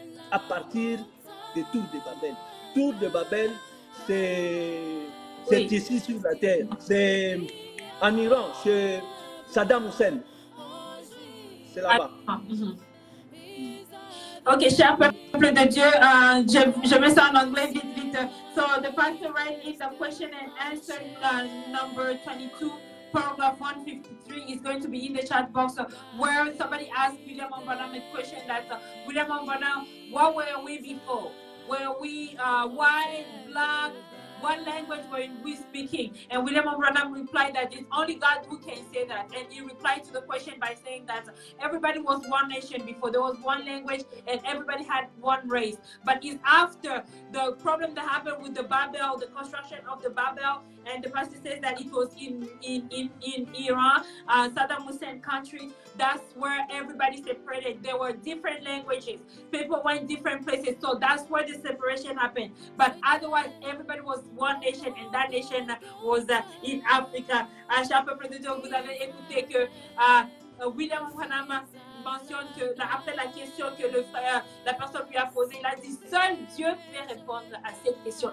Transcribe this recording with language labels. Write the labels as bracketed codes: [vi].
[fr] À partir de Tour de Babel. Tour de Babel, c'est ici sur la terre. C'est en Iran, chez Saddam Hussein. C'est là-bas. Ok, cher peuple de Dieu, je mets ça en anglais vite, vite. [en] So the pastor writes in the question and answer number 22. Paragraph 153 is going to be in the chat box where somebody asked William Branham a question that William Branham, what were we before? Were we white, black? What language were we speaking? And William Branham replied that it's only God who can say that. And he replied to the question by saying that everybody was one nation before. There was one language and everybody had one race. But it's after the problem that happened with the Babel, the construction of the Babel, and the pastor says that it was in Iran, Saddam Hussein country. That's where everybody separated. There were different languages. People went different places. So that's where the separation happened. But otherwise, everybody was one nation, and that nation was in Africa. [fr] Cher peuple de Dieu, vous avez écouté que William Branham mentionne que après la question que la personne lui a posée, il a dit seul Dieu peut répondre à cette question.